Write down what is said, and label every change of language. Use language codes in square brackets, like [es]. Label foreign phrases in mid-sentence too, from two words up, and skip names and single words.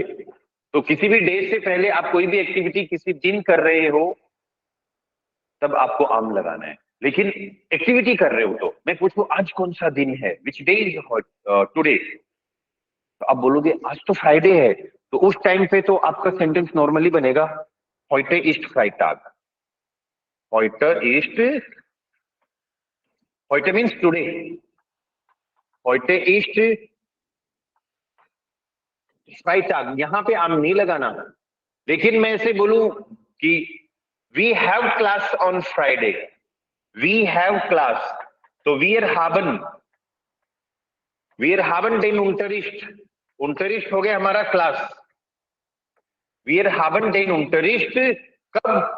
[hi] तो किसी भी डे से पहले आप कोई भी एक्टिविटी किसी दिन कर रहे हो तब आपको आम लगाना है। लेकिन एक्टिविटी कर रहे हो तो मैं पूछूं आज कौन सा दिन है, [en] which day is today, [hi] तो आप बोलोगे आज तो फ्राइडे है, तो उस टाइम पे तो आपका सेंटेंस नॉर्मली बनेगा [de] heute ist Freitag, heute ist, heute [en] means today, [de] heute ist Freitag। [hi] यहां पे आम नहीं लगाना। लेकिन मैं ऐसे बोलूं कि [en] we have class on Friday, we have class, [hi] तो [de] wir haben den Unterricht, Unterricht [hi] हो गया हमारा क्लास। [de] wir haben den Unterricht कब?